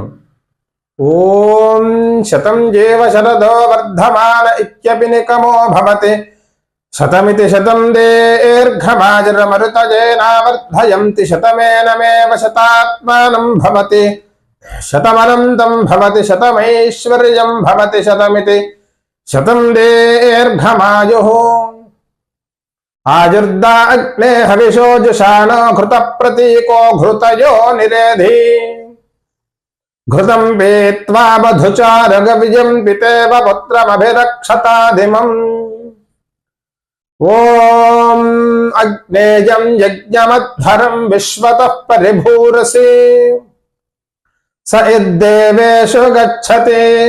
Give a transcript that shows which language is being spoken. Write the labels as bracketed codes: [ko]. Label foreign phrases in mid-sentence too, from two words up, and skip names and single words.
[sa] ఓం శతం జీవ శరదో వర్ధమాన ఇత్యపినికమో భవతి శతమితి శతం దీర్ఘమాజరమరుతజేనావర్ధయంతి శతమేనమేవ శతాత్మానం భవతి శతమనంతం భవతి శతమైశ్వర్యం భవతి శతమితి శతం దీర్ఘమాయుః। ఆజుర్దా అగ్నే హవిషో జుషాణో ఘృత ప్రతీకో ఘృతయో నిరేధి घृतं पीत्वा बधुचारगविजं पितेव पुत्रमभिरक्षताधिमम्। ॐ अग्नेयं यज्ञमध्वरं विश्वतः परिभूरसि स इद्देवेषु गच्छति